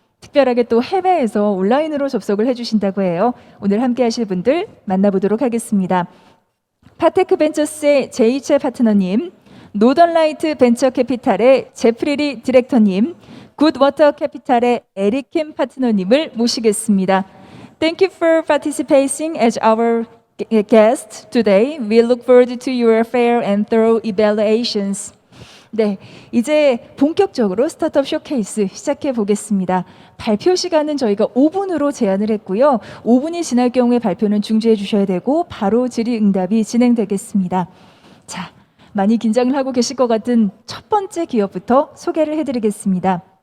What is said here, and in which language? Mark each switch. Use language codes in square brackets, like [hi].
[ko] 특별하게 또 해외에서 온라인으로 접속을 해주신다고 해요. 오늘 함께 하실 분들 만나보도록 하겠습니다. 파테크 벤처스의 제이체 파트너님, 노던라이트 벤처 캐피탈의 제프리리 디렉터님, 굿워터 캐피탈의 에릭킴 파트너님을 모시겠습니다. [en] Thank you for participating as our guest today. We look forward to your fair and thorough evaluations. [ko] 네, 이제 본격적으로 스타트업 쇼케이스 시작해 보겠습니다. 발표 시간은 저희가 5분으로 제한을 했고요. 5분이 지날 경우에 발표는 중지해 주셔야 되고 바로 질의응답이 진행되겠습니다. 자, 많이 긴장을 하고 계실 것 같은 첫 번째 기업부터 소개를 해드리겠습니다.